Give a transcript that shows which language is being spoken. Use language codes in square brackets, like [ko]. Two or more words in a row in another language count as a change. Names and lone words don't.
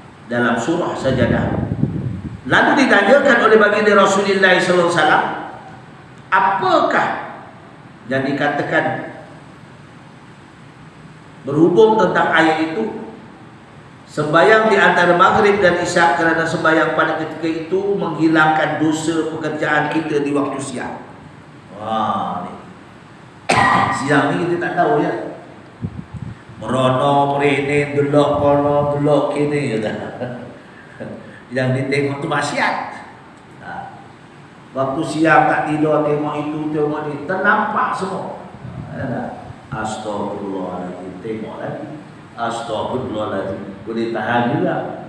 [ms] Dalam surah Sajadah Lalu ditanyakan oleh baginda Rasulullah SAW, apakah yang dikatakan berhubung tentang ayat itu? Sembayang di antara maghrib dan isyak, kerana sembayang pada ketika itu menghilangkan dosa pekerjaan kita di waktu siang. Wah, ni. Siang ni kita tak tahu ya. [jv] Merono, merene, delok kono, delok kini ya dah. [ms] Yang ditengok tu maksiat. Waktu siang tak tidur, tengok itu, tengok ni, ternampak semua. Astagfirullahaladzim, tengok lagi. Astagfirullahaladzim, boleh tahan juga.